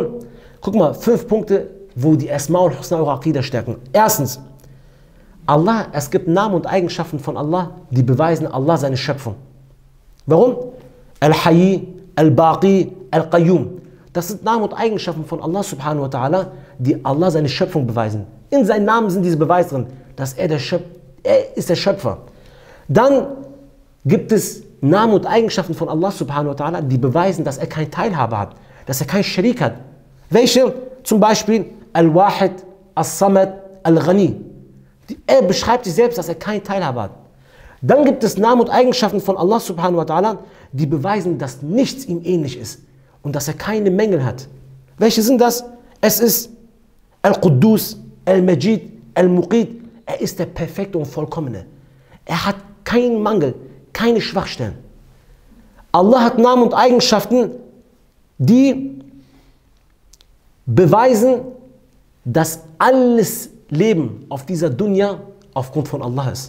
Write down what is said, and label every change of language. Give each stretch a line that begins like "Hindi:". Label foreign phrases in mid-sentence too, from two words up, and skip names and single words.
German: Guck mal, 5 Punkte, wo die Asma'ul Husna eure Akida stärken. Erstens, Allah, es gibt Namen und Eigenschaften von Allah, die beweisen Allah seine Schöpfung. Warum? Al-Hayy, Al-Baqi, Al-Qayyum. Das sind Namen und Eigenschaften von Allah
Arabic: سبحانه وتعالى,
German: die Allah seine Schöpfung beweisen. In seinen Namen sind diese Beweise drin, dass er ist der Schöpfer. Dann gibt es Namen und Eigenschaften von Allah
Arabic: سبحانه وتعالى,
German: die beweisen, dass er keinen Teilhaber hat, dass er keinen Sharik hat. Welche? Zum Beispiel Al-Wahid, As-Samad, Al-Ghani. Er beschreibt sich selbst, dass er keinen Teilhaber hat. Dann gibt es Namen und Eigenschaften von Allah
Arabic: سبحانه وتعالى,
German: die beweisen, dass nichts ihm ähnlich ist und dass er keine Mängel hat. Welche sind das? Es ist Al-Quddus, Al-Majid, Al-Muqid. Er ist der Perfekte und Vollkommene. Er hat keinen Mangel, keine Schwachstellen. Allah hat Namen und Eigenschaften, die beweisen, dass alles Leben auf dieser Dunya aufgrund von Allah ist.